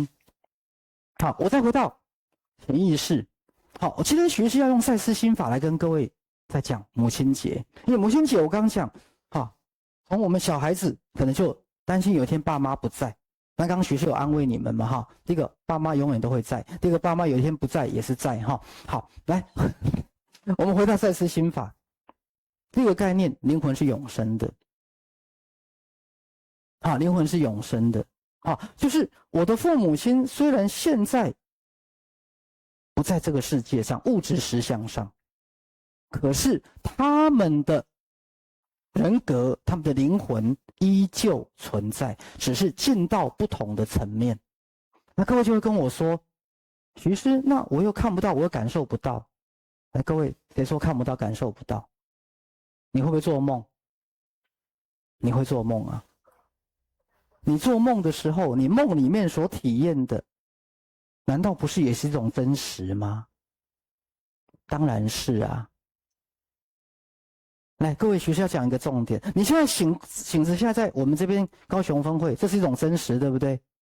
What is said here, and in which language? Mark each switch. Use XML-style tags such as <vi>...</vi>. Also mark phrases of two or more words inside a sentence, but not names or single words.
<zh>好，我再回到潛意識。好，我今天學習要用賽斯心法來跟各位再講母親節，因為母親節我剛講，從我們小孩子可能就擔心有一天爸媽不在。那剛剛學習有安慰你們嘛，第一個爸媽永遠都會在，第二個爸媽有一天不在也是在，好，來，我們回到賽斯心法，第一個概念，靈魂是永生的，靈魂是永生的，就是我的父母親雖然現在不在這個世界上物質實相上，可是他們的人格，他們的靈魂依舊存在，只是進到不同的層面。那各位就會跟我說，徐師，那我又看不到，我又感受不到。來，各位，誰說看不到、感受不到？你會不會做夢？你會做夢啊？你做夢的時候，你夢裡面所體驗的，難道不是也是一種真實嗎？當然是啊。來，各位學校講一個重點，你現在醒着，現在在我們這邊高雄分會，這是一種真實，對不對？</zh>